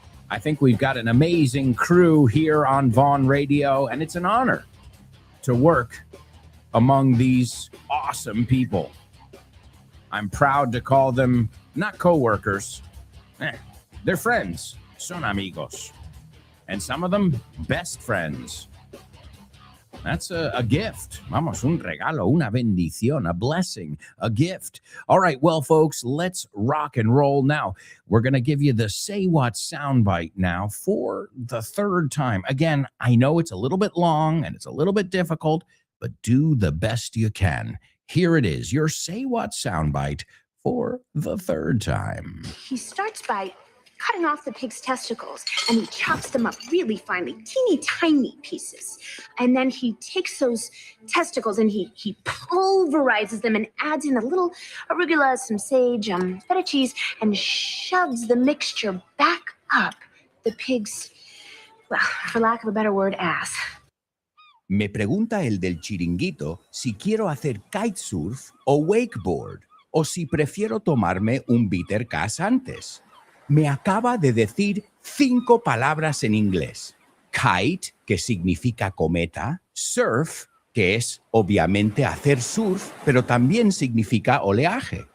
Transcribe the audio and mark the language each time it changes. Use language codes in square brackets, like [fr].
[en] I think we've got an amazing crew here on Vaughn Radio, and it's an honor to work among these awesome people. I'm proud to call them not co-workers. They're friends. [es] Son amigos. [en] And some of them, best friends. That's a gift. [es] Vamos, un regalo, una bendición, [en] a blessing, a gift. All right, well, folks, let's rock and roll now. We're going to give you the Say What soundbite now for the third time. Again, I know it's a little bit long and it's a little bit difficult, but do the best you can. Here it is, your Say What soundbite for the third time. He starts by cutting off the pig's testicles, and he chops them up really finely, teeny tiny pieces. And then he takes those testicles and he pulverizes them and adds in a little arugula, some sage, feta cheese, and shoves the mixture back up the pig's, well, for lack of a better word, ass. [es] Me pregunta el del chiringuito si quiero hacer kitesurf o wakeboard, o si prefiero tomarme un bitter cass antes. Me acaba de decir 5 palabras en inglés. Kite, que significa cometa. Surf, que es obviamente hacer surf, pero también significa oleaje.